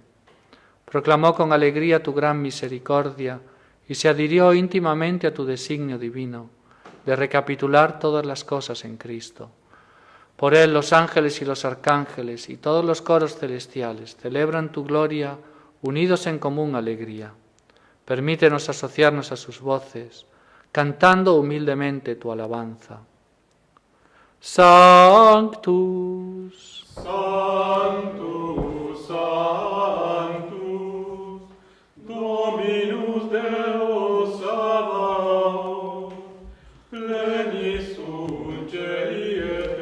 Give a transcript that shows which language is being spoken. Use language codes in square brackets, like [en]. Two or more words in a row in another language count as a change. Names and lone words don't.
[es] Proclamó con alegría tu gran misericordia y se adhirió íntimamente a tu designio divino de recapitular todas las cosas en Cristo. Por él los ángeles y los arcángeles y todos los coros celestiales celebran tu gloria unidos en común alegría. Permítenos asociarnos a sus voces, cantando humildemente tu alabanza. [la] Sanctus, Sanctus, Sanctus, Dominus Deus Sabaoth, plenis sunt celi et